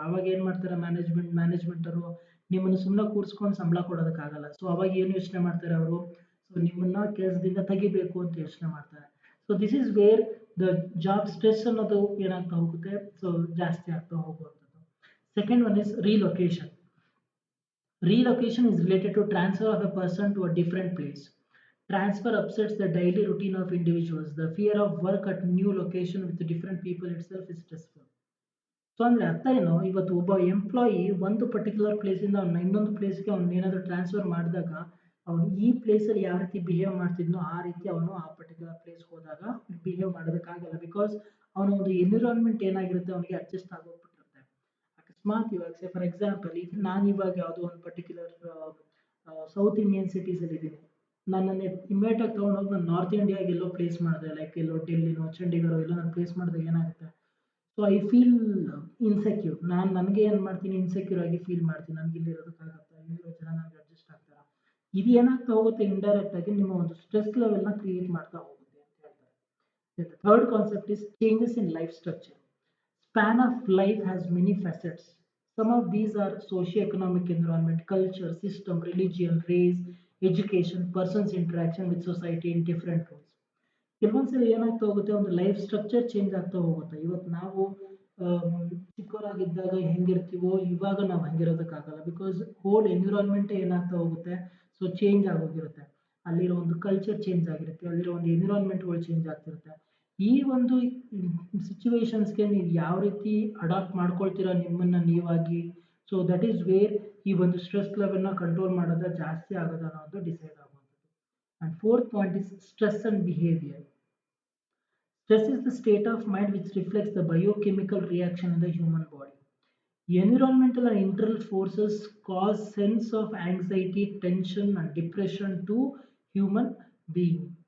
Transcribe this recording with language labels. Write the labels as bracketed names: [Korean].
[Kannada] ಆವಾಗ ಏನು ಮಾಡ್ತಾರೆ ಮ್ಯಾನೇಜ್ಮೆಂಟರು, ನಿಮ್ಮನ್ನು ಸುಮ್ಮನೆ ಕೂರಿಸ್ಕೊಂಡು ಸಂಬಳ ಕೊಡೋದಕ್ಕಾಗಲ್ಲ. ಸೊ ಅವಾಗ ಏನು ಯೋಚನೆ ಮಾಡ್ತಾರೆ ಅವರು, ಸೊ ನಿಮ್ಮನ್ನು ಕೆಲಸದಿಂದ ತೆಗಿಬೇಕು ಅಂತ ಯೋಚನೆ ಮಾಡ್ತಾರೆ. [English] so this is where the job stress [Kannada] ಅನ್ನೋದು ಏನಾಗ್ತಾ ಹೋಗುತ್ತೆ, ಸೊ ಜಾಸ್ತಿ ಆಗ್ತಾ ಹೋಗುವಂಥದ್ದು. [English] Second one is relocation. Relocation is related to transfer of a person to a different place. Transfer upsets the daily routine of individuals. The fear of work at new location with different people itself is stressful. [Kannada] So ಅಂದರೆ ಅರ್ಥ ಏನು, ಇವತ್ತು ಒಬ್ಬ employee ಒಂದು particular ಪ್ಲೇಸಿಂದ ಅವ್ನ ಇನ್ನೊಂದು ಪ್ಲೇಸ್ಗೆ ಅವ್ನು ಏನಾದರೂ ಟ್ರಾನ್ಸ್ಫರ್ ಮಾಡಿದಾಗ, ಅವನು ಈ ಪ್ಲೇಸಲ್ಲಿ ಯಾವ ರೀತಿ ಬಿಹೇವ್ ಮಾಡ್ತಿದ್ನೋ ಆ ರೀತಿ ಅವನು ಆ ಪರ್ಟಿಕ್ಯುಲರ್ ಪ್ಲೇಸ್ಗೆ ಹೋದಾಗ ಬಿಹೇವ್ ಮಾಡೋದಕ್ಕಾಗಲ್ಲ. ಬಿಕಾಸ್ ಅವನ ಒಂದು ಎನ್ವಿರಾನ್ಮೆಂಟ್ ಏನಾಗಿರುತ್ತೆ, ಅವನಿಗೆ ಅಡ್ಜಸ್ಟ್ ಆಗೋಗ್ಬಿಟ್ಟಿರುತ್ತೆ. ಅಕಸ್ಮಾತ್ ಇವಾಗ ಫಾರ್ ಎಕ್ಸಾಂಪಲ್, ಈಗ ನಾನು ಇವಾಗ ಯಾವುದೋ ಒಂದು ಪರ್ಟಿಕ್ಯುಲರ್ ಸೌತ್ ಇಂಡಿಯನ್ ಸಿಟೀಸಲ್ಲಿ ಇದ್ದೀನಿ. ನನ್ನನ್ನು ಇಮ್ಮಿಡಿಯೇಟ್ ಆಗಿ ತೊಗೊಂಡೋಗಿ ನಾನು ನಾರ್ತ್ ಇಂಡಿಯಾಗೆ ಎಲ್ಲೋ ಪ್ಲೇಸ್ ಮಾಡಿದೆ ಲೈಕ್ ಎಲ್ಲೋ ಡೆಲ್ಲಿನೋ ಚಂಡೀಗಢ ಎಲ್ಲೋ ನಾನು ಪ್ಲೇಸ್ ಮಾಡಿದಾಗ ಏನಾಗುತ್ತೆ [English] so I feel insecure [Kannada] ನಾನು ನನಗೆ ಏನು ಮಾಡ್ತೀನಿ ಇನ್ಸೆಕ್ಯೂರ್ ಆಗಿ ಫೀಲ್ ಮಾಡ್ತೀನಿ ನನಗೆ ಇಲ್ಲಿ ಇರೋದಕ್ಕಾಗತ್ತಾ ಇಲ್ಲಿರೋ ಜನ ನನಗೆ ಅಡ್ಜಸ್ಟ್ ಆಗ್ತಾರಾ ಇದು ಏನಾಗ್ತಾ ಹೋಗುತ್ತೆ ಇಂಡೈರೆಕ್ಟ್ ಆಗಿ ನಿಮ್ಮ ಒಂದು ಸ್ಟ್ರೆಸ್ ಲೆವೆಲ್ನ ಕ್ರಿಯೇಟ್ ಮಾಡ್ತಾ ಹೋಗುತ್ತೆ ಅಂತ ಹೇಳ್ತಾರೆ. [English] The third concept is changes in life structure. Span of life has many facets. Some of these are socio-economic environment, culture, system, religion, race, education, person's interaction with society in different roles. [Kannada] ಕೆಲವೊಂದ್ಸಲ ಏನಾಗ್ತಾ ಹೋಗುತ್ತೆ ಒಂದು life structure change ಆಗ್ತಾ ಹೋಗುತ್ತೆ ಇವತ್ತು ನಾವು ಚಿಕ್ಕವರಾಗಿದ್ದಾಗ ಹೆಂಗಿರ್ತೀವೋ ಇವಾಗ ನಾವು ಹಂಗಿರೋದಕ್ಕಾಗಲ್ಲ ಬಿಕಾಸ್ ಹೋಲ್ ಎನ್ವಿರಾನ್ಮೆಂಟ್ ಏನಾಗ್ತಾ ಹೋಗುತ್ತೆ ಸೊ ಚೇಂಜ್ ಆಗೋಗಿರುತ್ತೆ ಅಲ್ಲಿರೋ ಒಂದು ಕಲ್ಚರ್ ಚೇಂಜ್ ಆಗಿರುತ್ತೆ ಅಲ್ಲಿರೋ ಒಂದು ಎನ್ವಿರಾನ್ಮೆಂಟ್ಗಳು ಚೇಂಜ್ ಆಗ್ತಿರುತ್ತೆ ಈ ಒಂದು ಸಿಚುವೇಶನ್ಸ್ಗೆ ನೀವು ಯಾವ ರೀತಿ ಅಡಾಪ್ಟ್ ಮಾಡ್ಕೊಳ್ತೀರಾ ನಿಮ್ಮನ್ನ ನೀವಾಗಿ [English] so that is where [Kannada] ಈ ಒಂದು ಸ್ಟ್ರೆಸ್ ಲೆವೆಲ್ನ ಕಂಟ್ರೋಲ್ ಮಾಡೋದ ಜಾಸ್ತಿ ಆಗೋದ ಅನ್ನೋದು ಡಿಸೈಡ್ ಆಗುವಂಥದ್ದು. [English] And fourth point is stress and behavior. Stress is the state of mind which reflects the biochemical reaction in the human body. Environmental and internal forces cause sense of anxiety, tension and depression to human being.